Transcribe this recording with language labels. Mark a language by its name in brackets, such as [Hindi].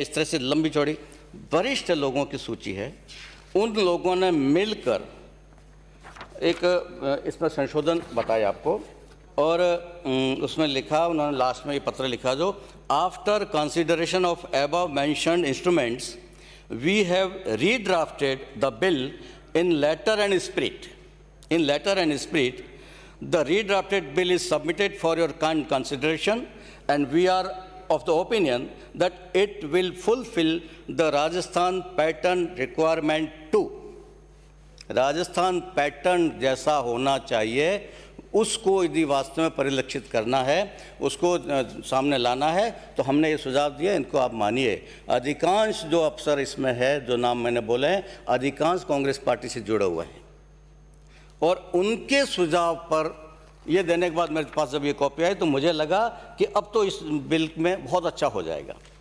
[Hindi] इस तरह से लंबी चौड़ी वरिष्ठ लोगों की सूची है। उन लोगों ने मिलकर एक इसमें संशोधन बताया आपको, और उसमें लिखा, उन्होंने लास्ट में ये पत्र लिखा जो, [English] After consideration of above mentioned instruments we have redrafted the bill in letter and spirit. In letter and spirit, the redrafted bill is submitted for your kind consideration, and we are of the opinion that it will fulfill the Rajasthan pattern requirement too. [Hindi] Rajasthan pattern जैसा होना चाहिए, उसको यदि वास्तव में परिलक्षित करना है, उसको सामने लाना है, तो हमने ये सुझाव दिया, इनको आप मानिए। अधिकांश जो अफसर इसमें है, जो नाम मैंने बोले हैं, अधिकांश कांग्रेस पार्टी से जुड़े हुए हैं, और उनके सुझाव पर ये देने के बाद मेरे पास जब ये कॉपी आई तो मुझे लगा कि अब तो इस बिल में बहुत अच्छा हो जाएगा।